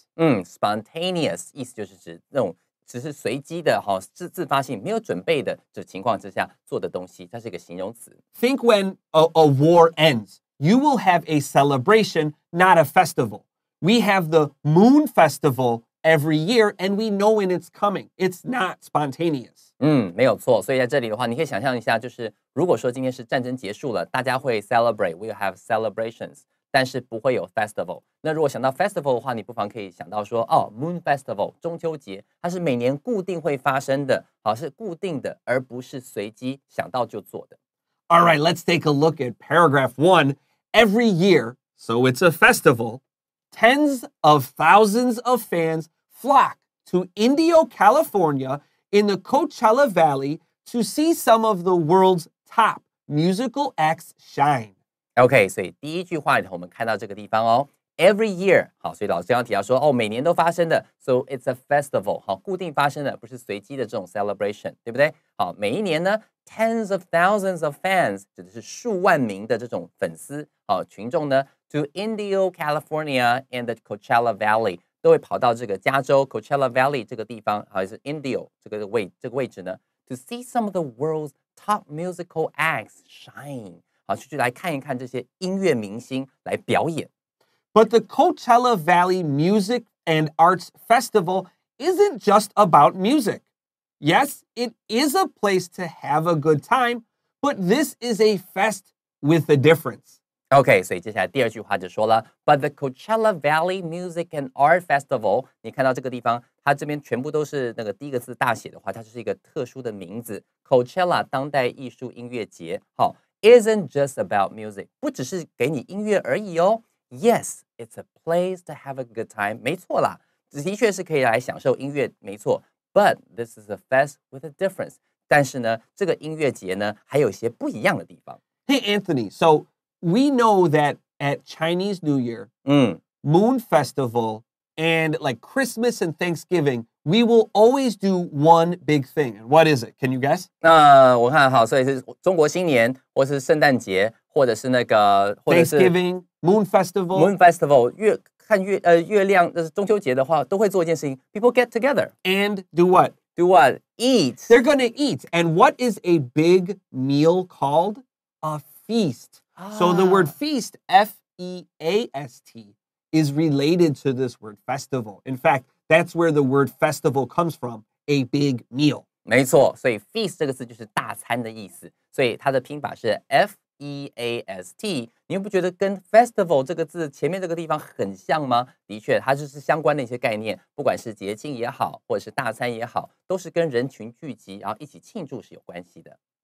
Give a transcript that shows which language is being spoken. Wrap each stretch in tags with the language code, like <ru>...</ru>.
<zh>Spontaneous 意思就是指那种只是随机的哈，自发性没有准备的这情况之下做的东西，它是一个形容词。</zh> <en>Think when a war ends, you will have a celebration, not a festival. We have the Moon Festival every year, and we know when it's coming. It's not spontaneous.</en> <zh>没有错。所以在这里的话，你可以想象一下，就是如果说今天是战争结束了，大家会 celebrate,</zh> <en>we'll have celebrations,</en> <zh>但是不会有 festival。那如果想到 festival 的话，你不妨可以想到说，Moon Festival 中秋节，它是每年固定会发生的，好，是固定的，而不是随机想到就做的。</zh> <en>All right, let's take a look at paragraph 1. Every year, so it's a festival, tens of thousands of fans flock to Indio, California, in the Coachella Valley to see some of the world's top musical acts shine.</en> <zh>OK， 所以第一句话里头我们看到这个地方哦 ，</zh> <en>every year，</en> <zh>好，所以老师刚刚提到说，每年都发生的 ，</zh> <en>so it's a festival，</en> <zh>好，固定发生的，不是随机的这种 celebration， 对不对？好，每一年呢 ，</zh> <en>tens of thousands of fans，</en> <zh>指的是数万名的这种粉丝，好，群众呢 ，</zh> <en>to Indio, California and the Coachella Valley，</en> <zh>都会跑到这个加州 Coachella Valley 这个地方，还是 Indio 这个位置呢 ，</zh> <en>to see some of the world's top musical acts shine。</en> <zh>好，去来看一看这些音乐明星来表演。</zh> <en>But the Coachella Valley Music and Arts Festival isn't just about music. Yes, it is a place to have a good time, but this is a fest with a difference.</en> <zh>OK， 所以接下来第二句话就说了 ，</zh> <en>But the Coachella Valley Music and Art Festival，</en> <zh>你看到这个地方，它这边全部都是那个第一个字大写的话，它就是一个特殊的名字 ，Coachella 当代艺术音乐节。好。</zh> <en>Isn't just about music，</en> <zh>不只是给你音乐而已哦。</zh> <en>Yes, it's a place to have a good time。</en> <zh>没错啦，的确是可以来享受音乐，没错。</zh> <en>But this is a fest with a difference。</en> <zh>但是呢，这个音乐节呢，还有一些不一样的地方。</zh> <en>Hey, Anthony, so we know that at Chinese New Year, Moon Festival, and like Christmas and Thanksgiving, we will always do one big thing. And what is it? Can you guess?</en> <zh>我看好，所以是中国新年，或是圣诞节，或者是那个，或者是</zh> <en>Thanksgiving, Moon Festival.</en> <zh>Moon Festival， 看月亮，就是中秋节的话，都会做一件事情。</zh> <en>People get together and do what? Do what? Eat. They're going to eat. And what is a big meal called? A feast. So the word feast, F-E-A-S-T, is related to this word festival. In fact, that's where the word festival comes from, a big meal.</en> <zh>没错，所以 feast 这个字就是大餐的意思，所以它的拼法是 F-E-A-S-T。你不觉得跟 festival 这个字前面这个地方很像吗？的确，它就是相关的一些概念，不管是节庆也好，或者是大餐也好，都是跟人群聚集，然后一起庆祝是有关系的。</zh>